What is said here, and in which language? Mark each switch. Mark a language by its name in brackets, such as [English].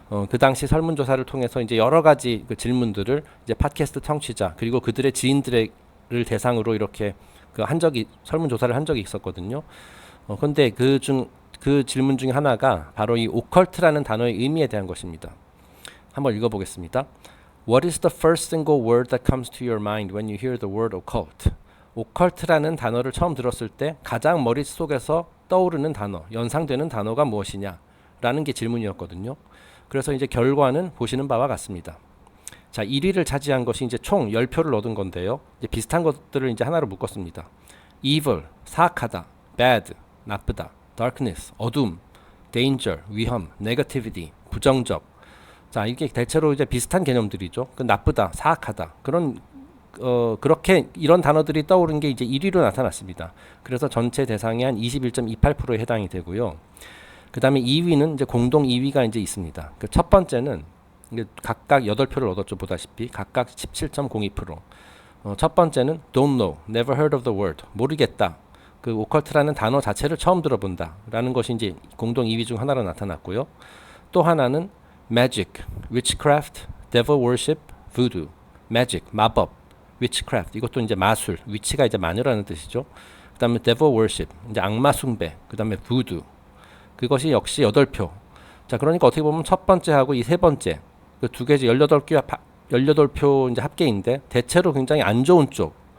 [Korean] 그 당시 설문조사를 통해서 이제 여러 가지 질문들을 이제 팟캐스트 청취자 그리고 그들의 지인들을 대상으로 이렇게 설문조사를 한 적이 있었거든요. 근데 그 질문 중에 하나가 바로 이 오컬트라는 단어의 의미에 대한 것입니다. 한번 읽어보겠습니다. [English] What is the first single word that comes to your mind when you hear the word occult? [Korean] 오컬트라는 단어를 처음 들었을 때 가장 머릿속에서 떠오르는 단어, 연상되는 단어가 무엇이냐? 라는 게 질문이었거든요. 그래서 이제 결과는 보시는 바와 같습니다. 자, 1위를 차지한 것이 이제 총 10표를 얻은 건데요. 이제 비슷한 것들을 이제 하나로 묶었습니다. evil, 사악하다, bad, 나쁘다, darkness, 어둠, danger, 위험, negativity, 부정적. 자, 이게 대체로 이제 비슷한 개념들이죠. 나쁘다, 사악하다. 그렇게 이런 단어들이 떠오른 게 이제 1위로 나타났습니다. 그래서 전체 대상의 한 21.28%에 해당이 되고요. 그 다음에 2위는 이제 공동 2위가 이제 있습니다. 첫 번째는 각각 8표를 얻었죠. 보다시피 각각 17.02%. 첫 번째는 [English] don't know, never heard of the word. [Korean] 모르겠다. 오컬트라는 단어 자체를 처음 들어본다. 라는 것이 이제 공동 2위 중 하나로 나타났고요. 또 하나는 [English] magic, witchcraft, devil worship, voodoo. magic, 마법, witchcraft. [Korean] 이것도 이제 마술, 위치가 이제 마녀라는 뜻이죠. 그 다음에 devil worship, 이제 악마 숭배. 그 다음에 voodoo. 그것이 역시 8표. 자, 그러니까 어떻게 보면 첫 번째하고 이 세 번째 그 두 개지 18표 이제 합계인데 대체로 굉장히 안 좋은 쪽.